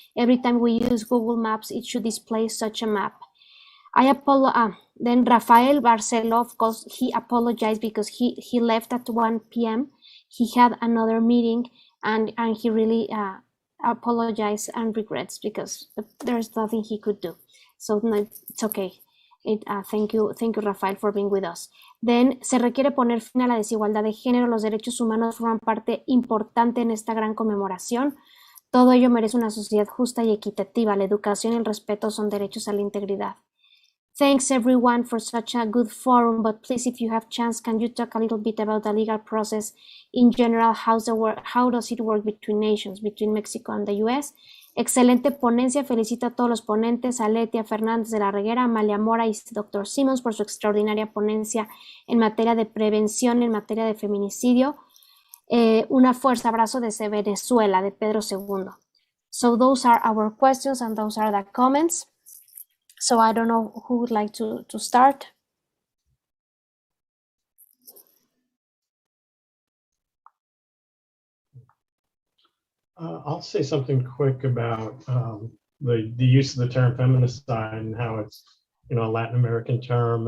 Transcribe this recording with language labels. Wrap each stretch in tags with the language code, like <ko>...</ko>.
<en>Every time we use Google Maps, it should display such a map. Then Rafael Barceló, of course, he apologized because he left at 1 p.m. He had another meeting and he really apologized and regrets because there's nothing he could do. So no, it's okay. Thank you, Rafael, for being with us.</en> <es>Then, se requiere poner fin a la desigualdad de género. Los derechos humanos forman parte importante en esta gran conmemoración. Todo ello merece una sociedad justa y equitativa. La educación y el respeto son derechos a la integridad.</es> <en>Thanks everyone for such a good forum, but please, if you have chance, can you talk a little bit about the legal process in general? How does it work between nations, between Mexico and the US?</en> <es>Excelente ponencia, felicito a todos los ponentes, a Letia Fernández de la Reguera, Amalia Mora y Dr. Simmons por su extraordinaria ponencia en materia de prevención, en materia de feminicidio. Una fuerza abrazo desde Venezuela, de Pedro II.</es> <en>So those are our questions and those are the comments. So I don't know who would like to start. I'll say something quick about the use of the term feminicide and how it's, a Latin American term.</en>